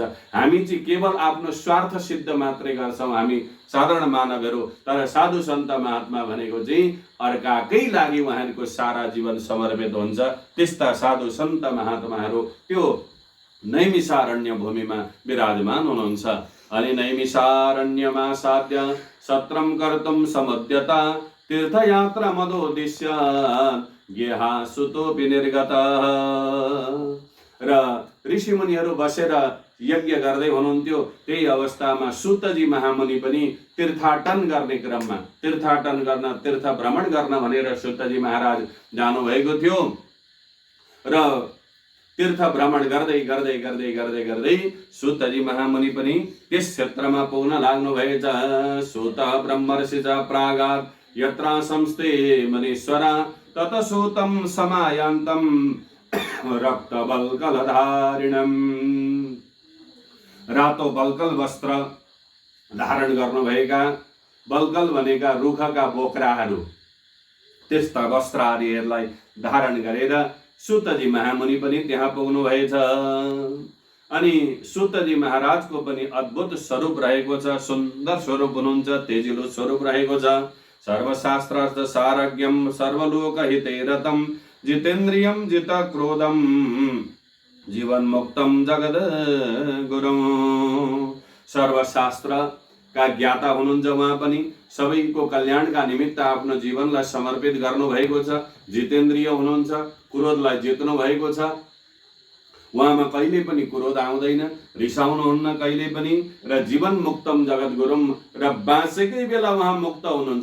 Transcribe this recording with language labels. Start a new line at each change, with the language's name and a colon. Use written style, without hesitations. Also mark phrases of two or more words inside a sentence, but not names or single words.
Nepali: हामी चाहिँ केवल आफ्नो स्वार्थ सिद्ध मात्रै गर्छौँ, हामी साधारण मानवहरू। तर साधु सन्त महात्मा भनेको चाहिँ अर्काकै लागि उहाँहरूको सारा जीवन समर्पित हुन्छ। त्यस्ता साधु सन्त महात्माहरू त्यो नैमिषारण्य भूमिमा विराजमान हुनुहुन्छ। अनि नैमिषारण्यमा
Sanskrit: साध्य सत्रम कर्तुं समुद्यता, तीर्थयात्रा मदोद्दिश्य गेहा सुतोऽपि निर्गतः।
Nepali: र ऋषिमुनिहरू बसेर यज्ञ गर्दै हुनुहुन्थ्यो। त्यही अवस्थामा सुतजी महामुनि पनि तीर्थाटन गर्ने क्रममा, तीर्थाटन गर्न, तीर्थ भ्रमण गर्न भनेर सुतजी महाराज जानुभएको थियो। र तीर्थ भ्रमण गर्दै गर्दै गर्दै गर्दै गर्दै सुतजी महामुनि पनि त्यस क्षेत्रमा पुग्न लाग्नु भएछ।
Sanskrit: सुत ब्रह्मर्षि च प्रागात् यत्र संस्थे मनीश्वरा, तत सुतं समायान्तं रक्त बल्कलधारिणम्।
Nepali: रातो बल्कल वस्त्र धारण गर्नुभएका, बल्कल भनेका रुखका बोक्राहरू, त्यस्ता वस्त्र आदिहरूलाई धारण गरेर सुतजी महामुनि पनि त्यहाँ पुग्नु भएछ। अनि सुतजी महाराजको पनि अद्भुत स्वरूप रहेको छ, सुन्दर स्वरूप हुनुहुन्छ, तेजिलो स्वरूप रहेको छ।
Sanskrit: सर्वशास्त्रार्थ सारज्ञम सर्वलोक हिते रतम, जितेन्द्रियम जित क्रोधम, जीवन मुक्तम जगद गुरुम।
Nepali: सर्वशास्त्र का ज्ञाता हुनुहुन्छ उहाँ पनि। सबैको कल्याणका निमित्त आफ्नो जीवनलाई समर्पित गर्नुभएको छ। जितेन्द्रिय हुनुहुन्छ, क्रोधलाई जित्नु भएको छ। उहाँमा कहिले पनि क्रोध आउँदैन, रिसाउनुहुन्न कहिले पनि। र
Sanskrit: जीवन मुक्तम जगत गुरुम,
Nepali: र बाँचेकै बेला उहाँ मुक्त हुनुहुन्छ।